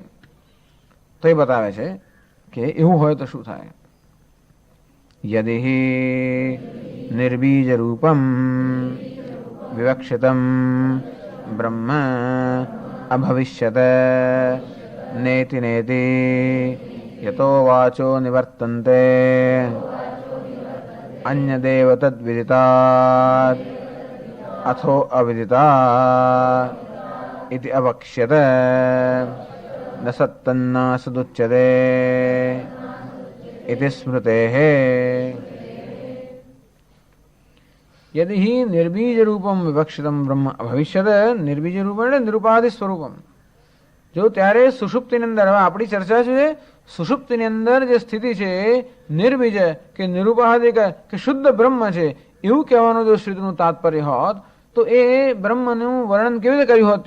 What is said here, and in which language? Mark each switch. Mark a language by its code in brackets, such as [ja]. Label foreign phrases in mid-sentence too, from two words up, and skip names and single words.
[gu] તો એ બતાવે છે કે એવું હોય તો શું થાય. [sa] યદિ નિર્બીજ રૂપમ વિવક્ષિતમ બ્રહ્મ અભવિષ્યત નેતિ નેતિ યતો વાચો નિવર્તન્તે अन्यदेव तद्विदितात् अथो अविदितात् इति अवक्ष्यत न सत्तन्न सदुच्यते इति स्मृतेः। यदि ही निर्बीज रूपम विवक्षितम ब्रह्म भविष्यत, निर्बीज रूप [gu] એટલે [sa] નિરુપાધિ સ્વરૂપમ, [gu] જો ત્યારે સુષુપ્તિની અંદર, હવે આપણી ચર્ચા છે સુષુપ્તિની અંદર જે સ્થિતિ છે નિર્બીજ કે નિરુપાધિક કે શુદ્ધ બ્રહ્મ છે એવું કહેવાનું જો શ્રુતિનું તાત્પર્ય હોત તો એ બ્રહ્મનું વર્ણન કેવી રીતે કર્યું હોત?